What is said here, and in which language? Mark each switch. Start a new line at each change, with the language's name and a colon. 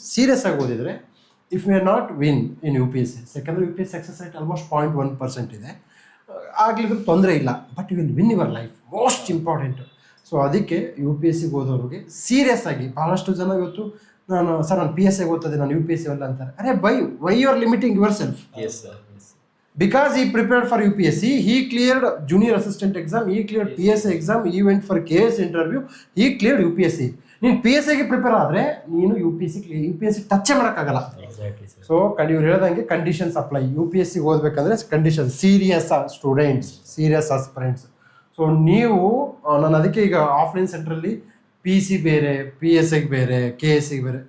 Kannada: Serious ಆಗಿ ಓದಿದರೆ
English: if you are not win in UPSC,
Kannada: ಯಾಕಂದರೆ UPSC ಸಕ್ಸಸ್ ರೇಟ್ ಆಲ್ಮೋಸ್ಟ್ 0.1% ಇದೆ, ಆಗ್ಲಿಕ್ಕೆ ತೊಂದರೆ ಇಲ್ಲ.
English: But you will win your life, most important.
Kannada: So ಅದಕ್ಕೆ UPSCಗೆ ಓದೋರಿಗೆ ಸೀರಿಯಸ್ ಆಗಿ, ಭಾಳಷ್ಟು ಜನ ಇವತ್ತು ನಾನು PSI ಓದ್ತದೆ, ನಾನು UPSC ಅಲ್ಲ ಅಂತಾರೆ.
English: ಅರೆ why you are limiting yourself? Yes, sir. Because he prepared for UPSC, he cleared junior assistant exam, he cleared PSI exam, he went for KS interview, he cleared UPSC.
Kannada: ನೀನು PSIಗೆ prepare ಆದರೆ ನೀನು UPSC touch ಮಾಡೋಕ್ಕಾಗಲ್ಲ. So ಇವ್ರು ಹೇಳ್ದಂಗೆ conditions apply. UPSCಗೆ ಓದಬೇಕಂದ್ರೆ condition, serious students, serious aspirants. So ನೀವು ನಾನು ಅದಕ್ಕೆ ಈಗ ಆಫ್ಲೈನ್ ಸೆಂಟ್ರಲ್ಲಿ PC ಬೇರೆ, PSIಗೆ ಬೇರೆ, KSಗೆ ಬೇರೆ.